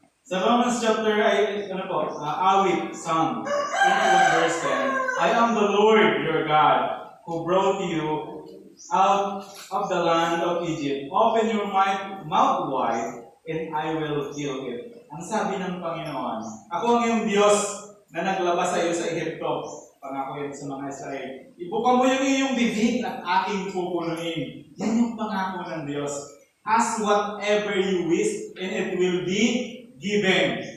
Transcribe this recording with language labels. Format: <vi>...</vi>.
<en>Sa Romans chapter, awit, song, 81 verse 10, I am the Lord your God, who brought you out of the land of Egypt. Open your mouth wide, and I will fill it.</en> <tl>Ang sabi ng Panginoon, ako ang iyong Diyos na naglabas sa iyo sa Ehipto. Pangako yan sa mga Israel. Ibuka mo yung iyong bibig at aking pupunuin. Yan yung pangako ng Diyos.</tl> <en>Ask whatever you wish, and it will be given.</en>